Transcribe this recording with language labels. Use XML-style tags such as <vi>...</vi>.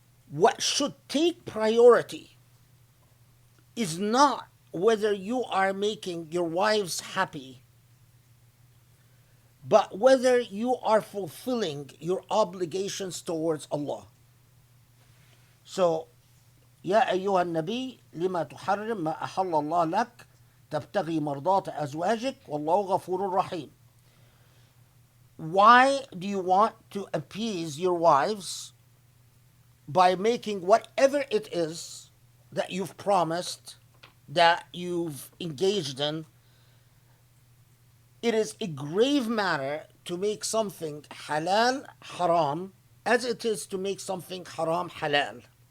<en>What should take priority is not whether you are making your wives happy, but whether you are fulfilling your obligations towards Allah.</en> <ar>So, يا أيها النبي لما تحرم ما أحل الله لك تبتغي مرضات أزواجك والله غفور رحيم.</ar> <en>Why do you want to appease your wives by making whatever it is that you've promised, that you've engaged in? It is a grave matter to make something halal haram as it is to make something haram halal.</en>